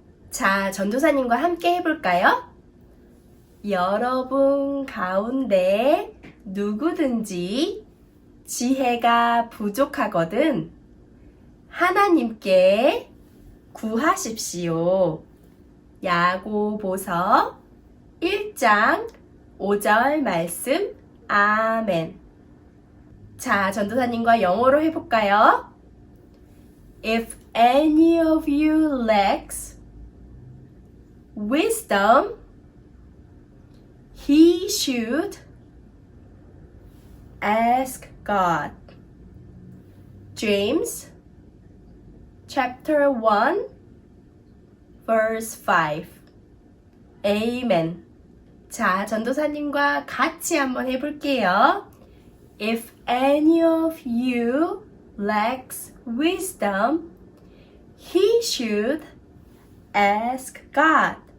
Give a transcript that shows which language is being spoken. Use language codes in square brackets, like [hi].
[ko] 자, 전도사님과 함께 해볼까요? 여러분 가운데 누구든지 지혜가 부족하거든 하나님께 구하십시오. 야고보서 1장 5절 말씀. 아멘. 자, 전도사님과 영어로 해볼까요? [en] If any of you lacks wisdom, he should ask God. James chapter 1 verse 5. Amen. [ko] 자, 전도사님과 같이 한번 해볼게요. [en] If any of you lacks wisdom, he should ask God.